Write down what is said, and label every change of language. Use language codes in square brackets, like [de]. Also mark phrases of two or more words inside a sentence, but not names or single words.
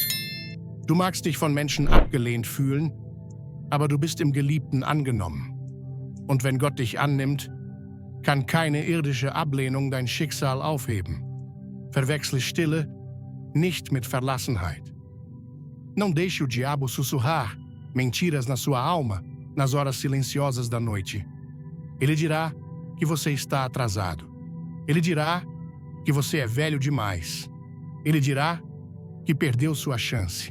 [de] Du magst dich von Menschen abgelehnt fühlen, aber du bist im Geliebten angenommen. Und wenn Gott dich annimmt, kann keine irdische Ablehnung dein Schicksal aufheben. Verwechsle Stille nicht mit Verlassenheit. [pt] Não deixe o diabo sussurrar mentiras na sua alma nas horas silenciosas da noite. Ele dirá que você está atrasado. Ele dirá que você é velho demais. Ele dirá que perdeu sua chance.